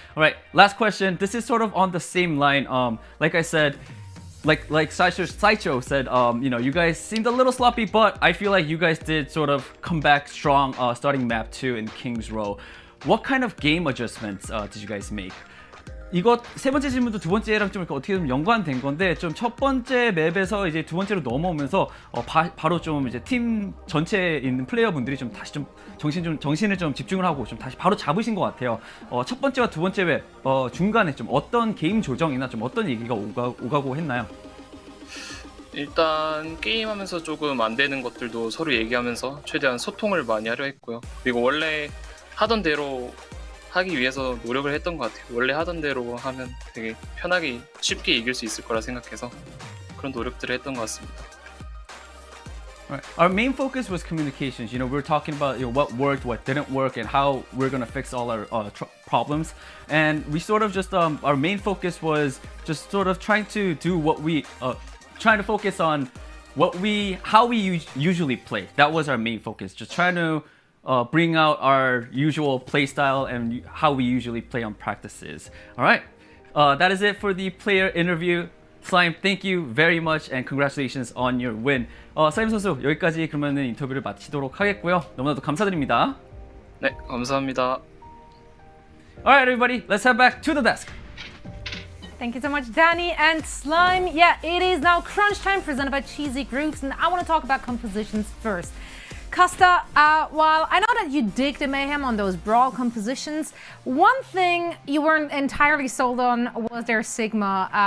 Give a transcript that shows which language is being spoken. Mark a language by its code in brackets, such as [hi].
[en] All right, last question. This is sort of on the same line. Like I said, like Saicho said, you guys seemed a little sloppy, but I feel like you guys did sort of come back strong starting map 2 in King's Row. What kind of game adjustments did you guys make? [ko] 이거 세 번째 질문도 두 번째랑 좀 어떻게 좀 연관된 건데 좀 첫 번째 맵에서 이제 두 번째로 넘어오면서 바로 좀 이제 팀 전체에 있는 플레이어분들이 좀 다시 좀 정신을 좀 집중을 하고 좀 다시 바로 잡으신 것 같아요. 첫 번째와 두 번째 맵 중간에 좀 어떤 게임 조정이나 좀 어떤 얘기가 오가고 했나요? 일단 게임하면서 조금 안 되는 것들도 서로 얘기하면서 최대한 소통을 많이 하려 했고요. 그리고 원래 하던 대로 하기 위해서 노력을 했던 것 같아요. 원래 하던 대로 하면 되게 편하게 쉽게 이길 수 있을 거라 생각해서 그런 노력들을 했던 것 같습니다. [en] Right. Our main focus was communications. We were talking about what worked, what didn't work, and how we're gonna fix all our problems. And we sort of just our main focus was just sort of trying to do what we trying to focus on how we usually play. That was our main focus. Just trying to bring out our usual play style and how we usually play on practices. All right, that is it for the player interview. Slime, thank you very much and congratulations on your win. [ko] 슬라임 선수 여기까지 그러면 인터뷰를 마치도록 하겠고요. 너무나도 감사드립니다. 네, 감사합니다. [en] All right, everybody, let's head back to the desk. Thank you so much, Danny and Slime. Yeah, it is now crunch time presented by Cheesy Groups, and I want to talk about compositions first. Costa, while I know that you dig the Mayhem on those brawl compositions, one thing you weren't entirely sold on was their Sigma.